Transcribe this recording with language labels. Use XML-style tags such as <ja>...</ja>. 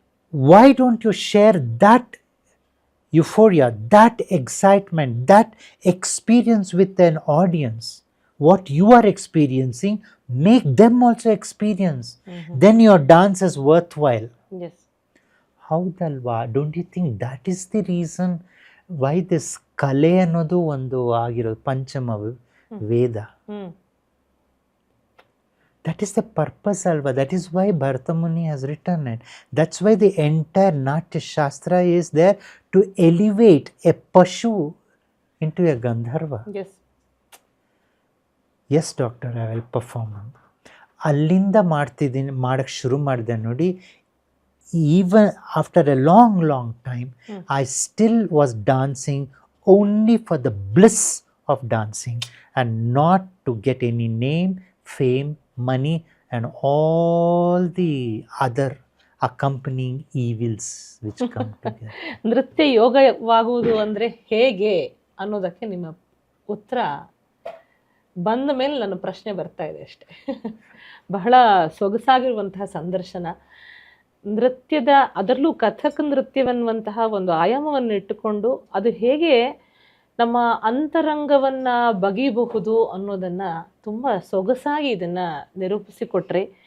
<en>Why don't you share that euphoria, that excitement, that experience with an audience? What you are experiencing, make them also experience. Then your dance is worthwhile. Yes</en> <kn>ಹೌದಲ್ವಾ?</kn> <en>don't you think that is the reason why this</en> <kn>ಕಲೆ ಅನ್ನೋದು ಒಂದು ಆಗಿರೋದು ಪಂಚಮ ವೇದ.</kn> <en>That is the purpose alva. That is why Bharata Muni has written it. That's why the entire Natya Shastra is there to elevate a Pashu into a Gandharva. Yes Yes, doctor, I will perform.</en> <kn>ಅಲ್ಲಿಂದ ಮಾಡಕ್ಕೆ ಶುರು ಮಾಡಿದೆ ನೋಡಿ.</kn> <en>Even after a long time, I still was dancing only for the bliss of dancing and not to get any name, fame, money and all the other accompanying evils which come together.</en> <kn>ನೃತ್ಯ ಯೋಗವಾಗುವುದು ಅಂದರೆ ಹೇಗೆ ಅನ್ನೋದಕ್ಕೆ ನಿಮ್ಮ ಉತ್ತರ ಬಂದ ಮೇಲೆ ನನ್ನ ಪ್ರಶ್ನೆ ಬರ್ತಾ ಇದೆ ಅಷ್ಟೆ. ಬಹಳ ಸೊಗಸಾಗಿರುವಂತಹ ಸಂದರ್ಶನ. ನೃತ್ಯದ ಅದರಲ್ಲೂ ಕಥಕ್ ನೃತ್ಯವನ್ನುವಂತಹ ಒಂದು ಆಯಾಮವನ್ನು ಇಟ್ಟುಕೊಂಡು ಅದು ಹೇಗೆ ನಮ್ಮ ಅಂತರಂಗವನ್ನು ಬಗೆಯಬಹುದು ಅನ್ನೋದನ್ನು ತುಂಬ ಸೊಗಸಾಗಿ ಇದನ್ನು ನಿರೂಪಿಸಿಕೊಟ್ರೆ.</kn>